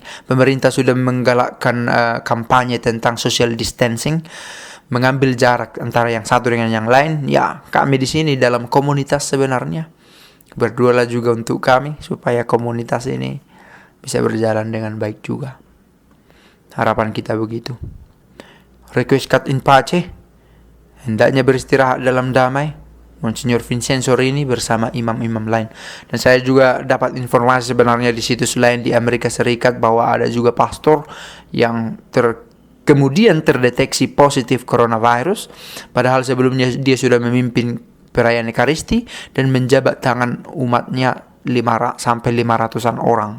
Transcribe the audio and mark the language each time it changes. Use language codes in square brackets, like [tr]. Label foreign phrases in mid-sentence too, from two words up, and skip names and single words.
[id] Pemerintah sudah menggalakkan kampanye tentang [en] social distancing, [id] mengambil jarak antara yang satu dengan yang lain. Ya, kami di sini dalam komunitas sebenarnya berdoalah juga untuk kami supaya komunitas ini bisa berjalan dengan baik juga. Harapan kita begitu. [la] Requiescat in pace, [id] hendaknya beristirahat dalam damai, Monsignor Vincenzo Rini bersama imam-imam lain. Dan saya juga dapat informasi sebenarnya di situs lain di Amerika Serikat bahwa ada juga pastor yang kemudian terdeteksi positif coronavirus, padahal sebelumnya dia sudah memimpin perayaan Ekaristi dan menjabat tangan umatnya 500-an orang.